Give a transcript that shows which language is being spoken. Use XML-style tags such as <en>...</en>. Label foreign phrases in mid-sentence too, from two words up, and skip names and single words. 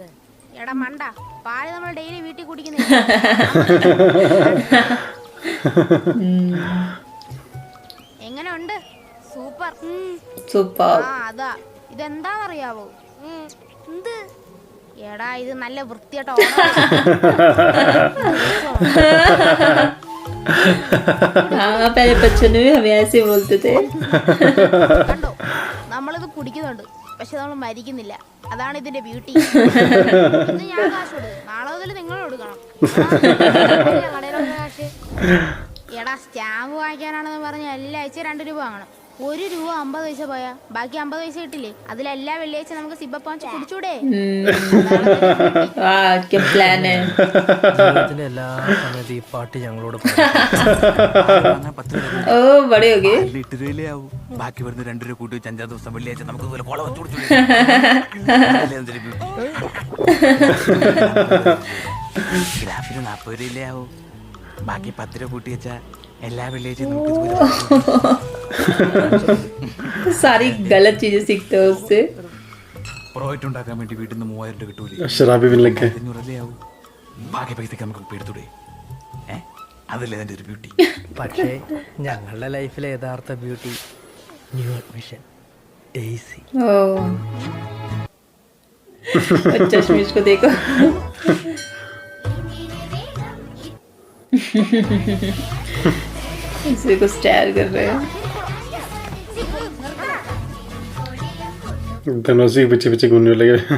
<ml>എടാ മണ്ട, പാല് നമ്മൾ ഡെയിലി വീട്ടിൽ കുടിക്കുന്നില്ല. എങ്ങനെ ഉണ്ട്? സൂപ്പർ. സൂപ്പർ. ആ അതാ. ഇതെന്താന്നറിയാവോ? എന്ത്? എടാ ഇത് നല്ല വൃത്തിയായിട്ട്</ml> <hi>हाँ पहले बच्चों ने भी हमें ऐसे बोलते थे.</hi> <ml>കണ്ടോ, നമ്മളിത് കുടിക്കുന്നുണ്ട്, പക്ഷെ നമ്മൾ മരിക്കുന്നില്ല. അതാണ് ഇതിന്റെ ബ്യൂട്ടി. ഇന്ന് ഞാൻ കാശ് കൊടുക്കും, നാളെ മുതൽ നിങ്ങൾ കൊടുക്കണം. കടയിലുള്ള കാശ്. എടാ സ്റ്റാമ്പ് വാങ്ങിക്കാനാണെന്ന് പറഞ്ഞ എല്ലാ ആഴ്ച 2 രൂപ വാങ്ങണം. 1 രൂപ 50 പൈസ പോയാ ബാക്കി 50 പൈസ കിട്ടില്ലേ? അതിലെല്ലാ വെള്ളിയാഴ്ച നമുക്ക് സിബപ്പ് വാങ്ങിച്ച് കുടിച്ചൂടെ?</ml> <hi>वाह क्या प्लान है.</hi> <ml>ജീവിതത്തിലെ എല്ലാ സമയത്തും ഈ പാട്ട് ഞങ്ങളോട്</ml> <hi>ओ बड़े हो गए.</hi> <ml>ബാക്കി വരുന്ന 2 രൂപ കൂട്ടി 5 ദിവസം വെള്ളിയാഴ്ച നമുക്ക് ഇതുപോലെ കോള വെച്ചു കൊടുത്തു. ഗ്രാഫിന് 40 രൂപയിലേ ആവും. ബാക്കി 10 രൂപ കൂട്ടി വെച്ചാ എല്ലാ വെള്ളിയാഴ്ചയും നമുക്ക്</ml> <hi>सारी गलत चीजें सीखते हो उससे.</hi> <ml>പ്രോജക്റ്റ് ഉണ്ടാക്കാൻ വേണ്ടി വീട്ടിൽ നിന്ന് 3000 രൂപ കിട്ടൂലേ?</ml> <hi>शराबी भी लग गए.</hi> <ml>500 ആവും. ബാക്കി പൈസക്ക് നമുക്ക് എടുത്തൂടെ? അതല്ലേ അതിൻ്റെ ഒരു ബ്യൂട്ടി. പക്ഷേ ഞങ്ങളുടെ ലൈഫിലെ യഥാർത്ഥ ബ്യൂട്ടി</ml> <en>new admission</en> <ml>ഡെയ്സി.</ml> <hi>ओह चश्मिश को देखो. इसी को स्टार कर रहे हैं. दोनों उसी के पीछे पीछे घूमने लगे.</hi>